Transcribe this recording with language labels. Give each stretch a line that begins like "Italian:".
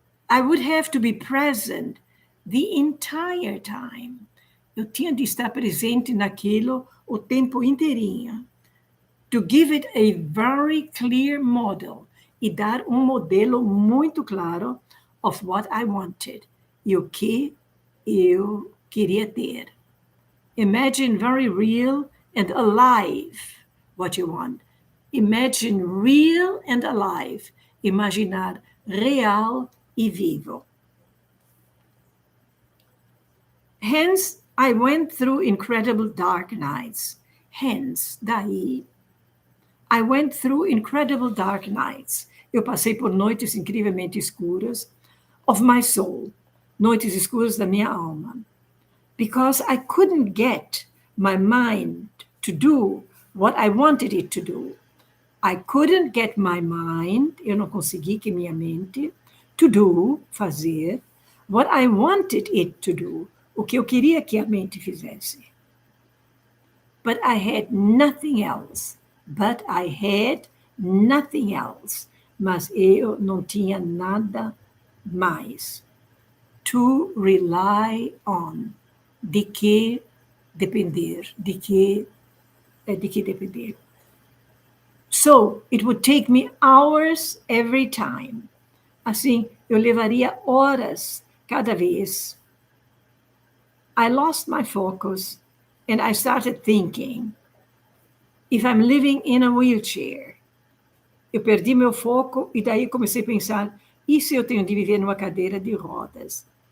English: I would have to be present the entire time.
Portuguese: Eu tinha de estar presente naquilo o tempo inteirinho.
English: To give it a very clear model.
Portuguese: E dar modelo muito claro
English: of what I wanted.
Portuguese: E o que eu queria ter.
English: Imagine very real and alive what you want. Imagine real and alive.
Portuguese: Imaginar real e vivo.
English: Hence, I went through incredible dark nights. Hence, daí, I went through incredible dark nights.
Portuguese: Eu passei por noites incrivelmente escuras
English: of my soul,
Portuguese: noites escuras da minha alma.
English: Because I couldn't get my mind to do what I wanted it to do. I couldn't get my mind,
Portuguese: eu não consegui que minha mente,
English: to do,
Portuguese: fazer,
English: what I wanted it to do,
Portuguese: o que eu queria que a mente fizesse.
English: But I had nothing else. But I had nothing else.
Portuguese: Mas eu não tinha nada mais.
English: To rely on.
Portuguese: De que depender. De que depender.
English: So, it would take me hours every time.
Portuguese: Assim, eu levaria horas cada vez.
English: I lost my focus and I started thinking, if I'm living in a wheelchair,
Portuguese: eu perdi meu foco e daí comecei a pensar, e se eu tenho de viver numa cadeira de rodas?